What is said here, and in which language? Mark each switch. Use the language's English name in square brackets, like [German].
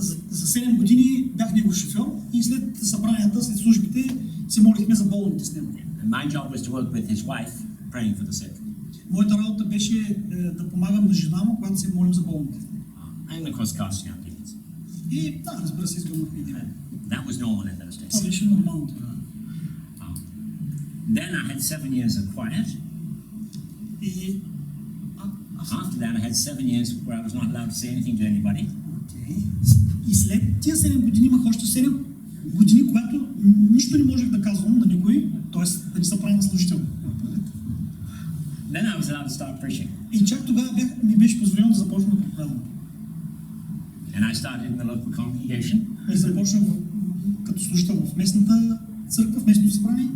[Bulgarian] За 7 години бях негов шофьор и след събранията, след службите, се молихме за болните с него. [English] And my job was to work with his wife, praying for the sick. [Bulgarian] Моята работа беше да помагам на жена му, когато се молим за болните. [English] And of course, casting out demons. [Bulgarian] И да, разбира се, изгонахме и демони. [English] That was normal in those [Bulgarian] Това [English] days. [Bulgarian] беше нормално тогава. [English] Then I had 7 years of quiet. [Bulgarian] И [English] After that, I had 7 years where I was not allowed to say anything to anybody. [Bulgarian] И след тия 7 години имах още 7 години, когато нищо не можех да казвам на никой, т.е. да не се правя на служител. Then I was allowed to start preaching. И чак тогава ми беше позволено да започна да проповядвам. And I started in the local congregation. И започнах като служител в местната църква, в местното събрание.